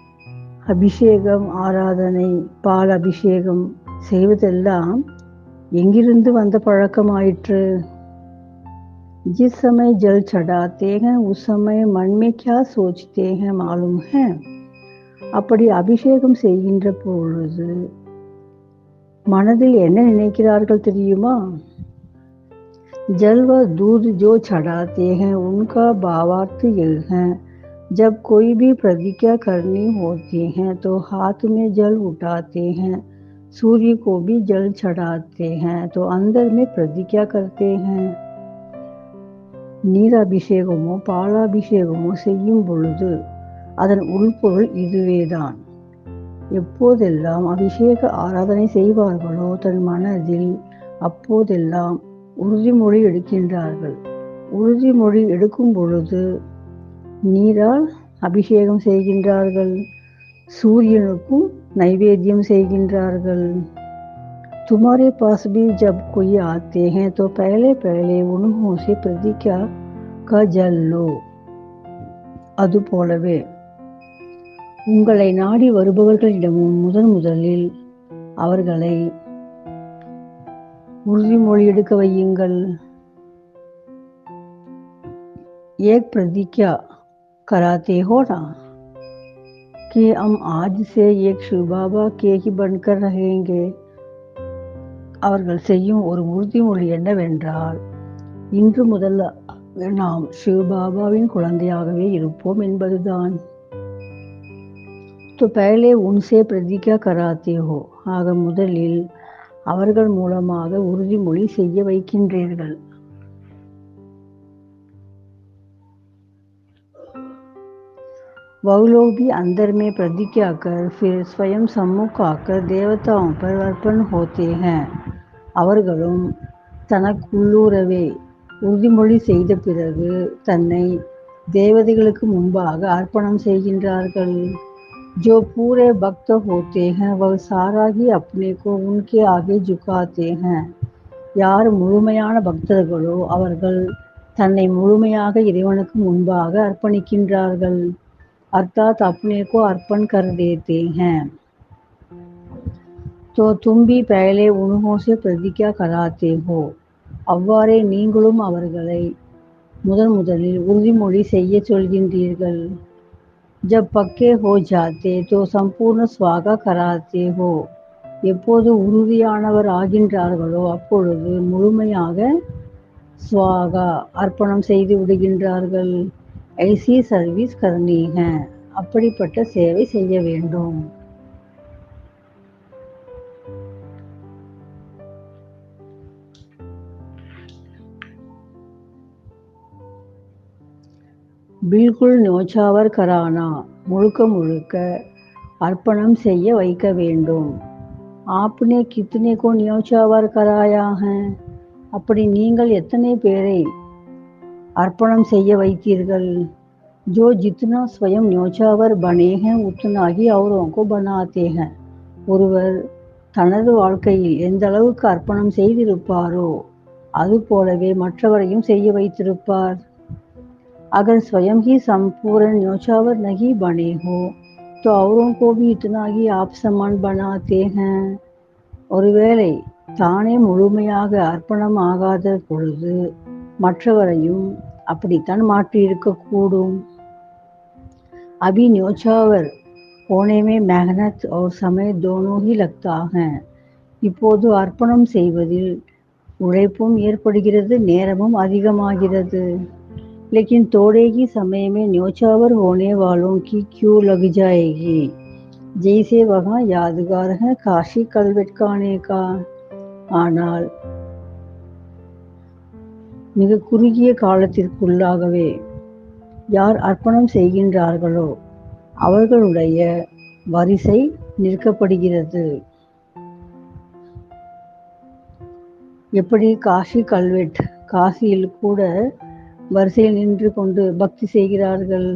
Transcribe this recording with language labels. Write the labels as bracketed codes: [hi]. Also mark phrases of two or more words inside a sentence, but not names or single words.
[ta] இப்படி அபிஷேகம், ஆராதனை, பால் அபிஷேகம் செய்வதெல்லாம் எங்கிருந்து வந்த பழக்கமாயிற்று? [hi] जिस समय जल चढ़ाते हैं उस समय मन में क्या सोचते हैं मालूम है? [ta] அப்படி அபிஷேகம் செய்கின்ற பொழுது மனதில் என்ன நினைக்கிறார்கள் தெரியுமா? [hi] जल व दूध जो चढ़ाते हैं उनका भावार्थ यह है, जब कोई भी प्रतिज्ञा करनी होती है तो हाथ में जल उठाते हैं, सूर्य को भी जल चढ़ाते हैं तो अंदर में प्रतिज्ञा करते हैं. [ta] நீராபிஷேகமோ பாலாபிஷேகமோ செய்யும் பொழுது அதன் உள்பொருள் இதுவேதான். எப்போதெல்லாம் அபிஷேக ஆராதனை செய்வார்களோ தன் மனதில் அப்போதெல்லாம் உறுதிமொழி எடுக்கின்றார்கள். உறுதிமொழி எடுக்கும் பொழுது நீரால் அபிஷேகம் செய்கின்றார்கள், சூரியனுக்கும் நைவேத்தியம் செய்கின்றார்கள். [hi] तुम्हारे पास भी जब कोई आते हैं तो पहले पहले उन्हों से प्रतिज्ञा का जल लो. [ta] அதுபோலவே உங்களை நாடி வருபவர்களிடமும் முதலில் அவர்களை உறுதிமொழி எடுக்க வையுங்கள். [hi] एक प्रतिज्ञा कराते हो ना कि हम आज से एक शिव बाबा के ही बनकर रहेंगे. [ta] அவர்கள் செய்யும் ஒரு உறுதிமொழி என்னவென்றால், இன்று முதல் நாம் சிவபாபாவின் குழந்தையாகவே இருப்போம் என்பதுதான். [hi] तो पहले उनसे प्रतिज्ञा कराते हो. [ta] ஆக முதலில் அவர்கள் மூலமாக உறுதிமொழி செய்ய வைக்கின்றீர்கள். [hi] वह लोग भी अंदर में प्रतिज्ञा कर फिर स्वयं सम्मुख आकर देवताओं पर अर्पण होते हैं. [ta] அவர்களும் தனக்குள்ளூரவே உறுதிமொழி செய்த பிறகு தன்னை தேவதைகளுக்கு முன்பாக அர்ப்பணம் செய்கின்றார்கள். [hi] जो पूरे भक्त होते हैं वह सारा ही अपने को उनके आगे झुकाते हैं. [ta] யார் முழுமையான பக்தர்களோ அவர்கள் தன்னை முழுமையாக இறைவனுக்கு முன்பாக அர்ப்பணிக்கின்றார்கள். [hi] अर्थात अपने को अर्पण कर देते हैं. तो तुम भी पहले उन्हों से प्रतिज्ञा कराते हो. [ta] அவ்வாறே நீங்களும் அவர்களை முதலில் உறுதிமொழி செய்ய சொல்கின்றீர்கள். [hi] जब पक्के हो जाते तो संपूर्ण स्वागा कराते हो. [ta] எப்போது உறுதியானவர் ஆகின்றார்களோ அப்பொழுது முழுமையாக ஸ்வாகா அர்ப்பணம் செய்து விடுகின்றார்கள். [hi] ऐसी सर्विस करनी है. [ta] அப்படிப்பட்ட சேவை செய்ய வேண்டும். [hi] बिल्कुल न्योछावर कराना, [ta] முழுக்க முழுக்க அர்ப்பணம் செய்ய வைக்க வேண்டும். [hi] आपने कितने को न्योछावर कराया है? [ta] அப்படி நீங்கள் எத்தனை பேரை अर्पणम செய்ய வைத்தீர்கள்? [hi] जो जितना स्वयं न्योछावर बने हैं उतना ही औरों को बनाते हैं. [ta] ஒருவர் தனது வாழ்க்கையில் எந்த அளவுக்கு அர்ப்பணம் செய்திருப்பாரோ அது போலவே மற்றவரையும் செய்ய வைத்திருப்பார். [hi] अगर स्वयं ही संपूर्ण न्योछावर नहीं बने हो तो औरों को भी इतना ही आप समान बनाते हैं. [ta] ஒருவேளை தானே முழுமையாக அர்ப்பணம் ஆகாத பொழுது மற்றவரையும் அப்படித்தான் மாற்றி இருக்கக்கூடும். [hi] अभी न्योछावर होने में मेहनत और समय दोनों ही लगता है. [ta] இப்போது அர்ப்பணம் செய்வதில் உழைப்பும் ஏற்படுகிறது, நேரமும் அதிகமாகிறது. [hi] लेकिन थोड़े ही समय में न्योछावर होने वालों की क्यों लग जाएगी. जैसे वहाँ यादगार है काशी कलवेट खाने का. [ta] ஆனால் மிக குறுகிய காலத்திற்குள்ளாகவே யார் அர்ப்பணம் செய்கின்றார்களோ அவர்களுடைய வரிசை நிற்கப்படுகிறது. எப்படி காஷி கல்வெட், காசியில் கூட வரிசையில் நின்று கொண்டு பக்தி செய்கிறார்கள்.